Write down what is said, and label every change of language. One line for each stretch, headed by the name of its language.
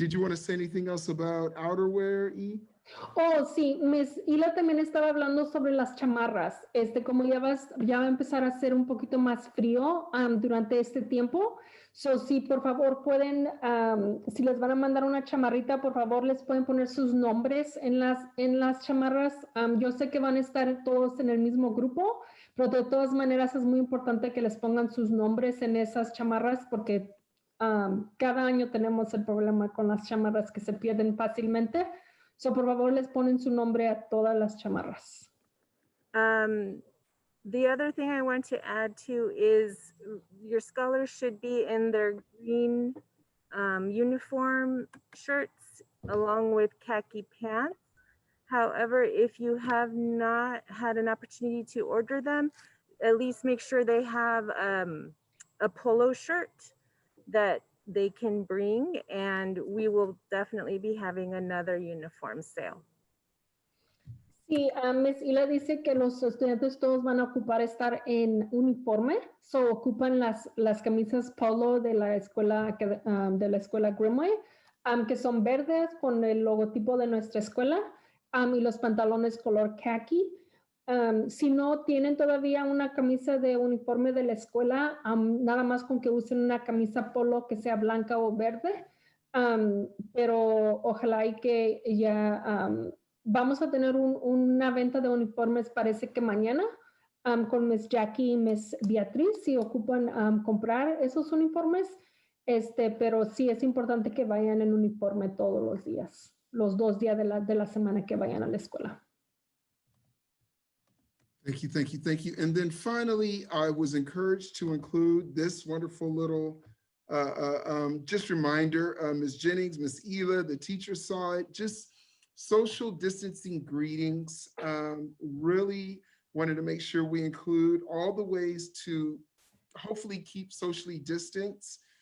English: Did you want to say anything else about outerwear, E?
Spanish: Oh, sí, Miss Hila también estaba hablando sobre las chamarras. Como ya va a empezar a ser un poquito más frío durante este tiempo. So, sí, por favor, pueden, si les van a mandar una chamarrita, por favor, les pueden poner sus nombres en las chamarras. Yo sé que van a estar todos en el mismo grupo, pero de todas maneras es muy importante que les pongan sus nombres en esas chamarras porque cada año tenemos el problema con las chamarras que se pierden fácilmente. So, por favor, les ponen su nombre a todas las chamarras.
English: The other thing I want to add to is your scholars should be in their green uniform shirts along with khaki pants. However, if you have not had an opportunity to order them, at least make sure they have a polo shirt that they can bring, and we will definitely be having another uniform sale.
Spanish: Sí, Miss Hila dice que los estudiantes todos van a ocupar estar en uniforme, so ocupan las camisas polo de la escuela Grimway, que son verdes con el logotipo de nuestra escuela, y los pantalones color khaki. Si no tienen todavía una camisa de uniforme de la escuela, nada más con que usen una camisa polo que sea blanca o verde, pero ojalá y que ya vamos a tener una venta de uniformes, parece que mañana, con Miss Jackie y Miss Beatriz, si ocupan comprar esos uniformes, pero sí es importante que vayan en uniforme todos los días, los 2 días de la semana que vayan a la escuela.
English: Thank you, thank you, thank you. And then finally, I was encouraged to include this wonderful little just reminder, Ms. Jennings, Ms. Hila, the teacher saw it, just social distancing greetings. Really wanted to make sure we include all the ways to hopefully keep socially distanced.